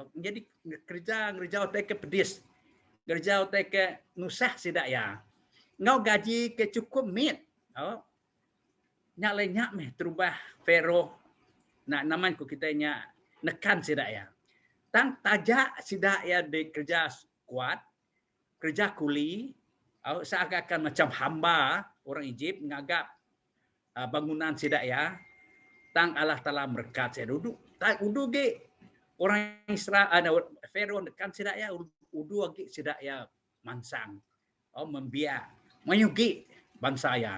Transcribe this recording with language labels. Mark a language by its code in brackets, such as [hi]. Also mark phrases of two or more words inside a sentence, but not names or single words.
[iba] Jadi kerja te ke pedis. Kerja te ke nusah sida ya. Ngau gaji ke cukup mit. Nyak lenyak meh terubah Pharaoh. Nak naman ko kita nya nekan sidak ya. Tang tajak sidak ya di kerja kuat, kerja kuli, seakan-akan macam hamba orang Egypt ngagap bangunan sidak ya. Tang Allah Taala berkat saya duduk. Tak udu ge orang Israel ada Pharaoh nekan sidak ya udu ge sidak ya mansang. Membiak mayugi bangsa ya.